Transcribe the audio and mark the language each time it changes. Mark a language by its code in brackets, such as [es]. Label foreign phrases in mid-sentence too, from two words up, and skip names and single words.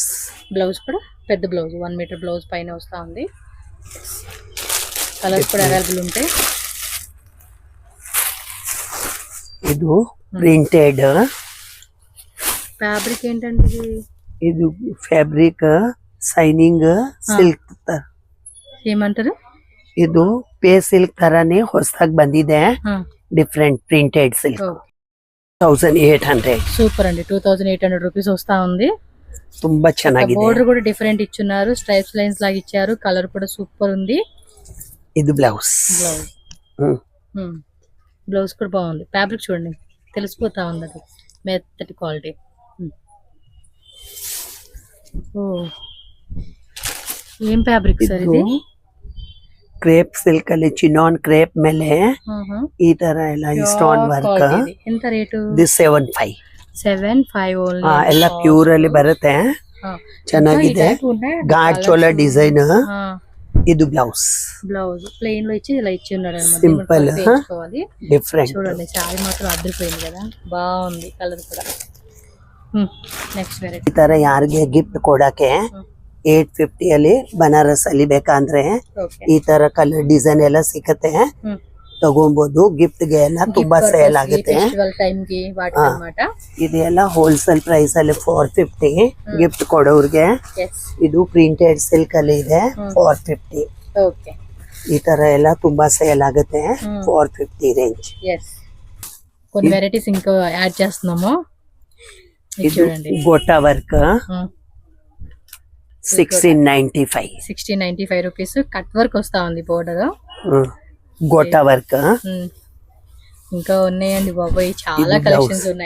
[te] బ్లౌజ్ కూడా పెద్ద బ్లౌజ్, 1 మీటర్ బ్లౌజ్ పైన వస్తా ఉంది. కలర్స్ కూడా అవైలబుల్ ఉంటాయి. ఇది ప్రింటెడ్ ఫ్యాబ్రిక్ ఏంటంటే [en] ఇది fabric shining silk [kn] ಏಮಂತಾರೆ ಇದು ಪೇ ಸಿಲ್ಕ್ ತರಾನೇ ಹೊಸದಾಗಿ ಬಂದಿದೆ. [en] different printed silk 1,800. [te] సూపర్ అండి. 2,800 రూపీస్ వస్తా ఉంది. [kn] ತುಂಬಾ ಚೆನ್ನಾಗಿದೆ. [te] బోర్డర్ కూడా డిఫరెంట్ ఇచ్చున్నారు, [en] stripes lines [te] లాగా ఇచ్చారు. కలర్ కూడా సూపర్ ఉంది. ఇది బ్లౌజ్. బ్లౌజ్ కూడా బాగుంది. ఫ్యాబ్రిక్ చూడండి తెలిసిపోతా ఉంది, అది మెత్తటి క్వాలిటీ. ఓ ఏం ఫ్యాబ్రిక్ సార్ ఇది? [en] crepe silk [kn] ಅಲ್ಲಿ [en] chinon crepe [kn] ಮೇಲೆ ಈ ತರ ಎಲ್ಲ [en] stone work. [kn] ಎಂತ ರೇಟು? ದಿಸ್ 75. 75 ಓನ್ಲಿ. ಎಲ್ಲ ಪ್ಯೂರ್ ಅಲ್ಲಿ ಬರುತ್ತೆ, ಚೆನ್ನಾಗಿದೆ. ಗಾಡ್ ಚೋಲ ಡಿಸೈನ್. ಇದು ಬ್ಲೌಸ್. [te] బ్లౌజ్ ప్లెయిన్ లో ఇచ్చి ఇలా ఇచ్చి ఉన్నాడు అన్నమాట. [en] simple different. [te] చూడండి సారీ మాత్రం అదిరిపోయింది కదా, బాగుంది కలర్ కూడా. [en] next variety. [kn] ಈ ತರ ಯಾರಿಗೆ ಗಿಫ್ಟ್ ಕೊಡಕ್ಕೆ 850 ಅಲ್ಲಿ ಬನಾರಸ್ ಅಲ್ಲಿ ಬೇಕಂದ್ರೆ ಈ ತರ [en] colour design [kn] ಎಲ್ಲ ಸಿಕ್ಕತ್ತೆ, ತಗೊಬಹುದು. ಗಿಫ್ಟ್ ಗೆ ಎಲ್ಲ ತುಂಬಾ ಸೇಲ್ ಆಗುತ್ತೆ. ಇದೆಲ್ಲ [en] wholesale price [kn] ಅಲ್ಲಿ 450 ಗಿಫ್ಟ್ ಕೊಡೋರ್ಗೆ. ಇದು [en] printed silk [kn] ಅಲ್ಲಿ ಇದೆ 450. ಈ ತರ ಎಲ್ಲ ತುಂಬಾ ಸೇಲ್ ಆಗುತ್ತೆ 450 ರೇಂಜ್. [te] కొన్ని వెరైటీస్ ఇంకా యాడ్ చేస్తున్నాము. చూడండి గోటా వర్క్ 1695 రూపీస్. [en] cut work [te] వస్తా ఉంది బోర్డర్. గోటా వర్క్ ఇంకా ఉన్నాయండి బాబాయ్, చాలా కలెక్షన్స్ ఉన్నాయి.